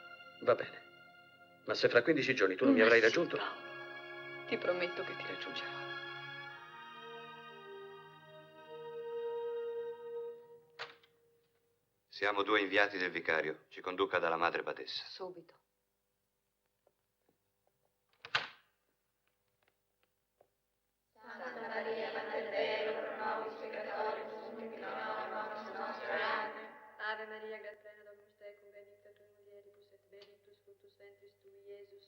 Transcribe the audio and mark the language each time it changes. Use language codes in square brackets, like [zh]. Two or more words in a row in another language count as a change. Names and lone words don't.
[it] Ma se fra 15 giorni tu non mi avrai raggiunto... Paolo. Ti prometto che ti raggiungerò. Siamo 2 inviati del vicario. Ci conduca dalla madre badessa. Subito. [la] Santa Maria, Mater Dei, pro nobis peccatoribus, nunc et in hora mortis nostre. Amen. Ave Maria, gratia plena, Dominus tecum, benedicta tui mulieribus, et benedictus fructus ventris tui, Iesus.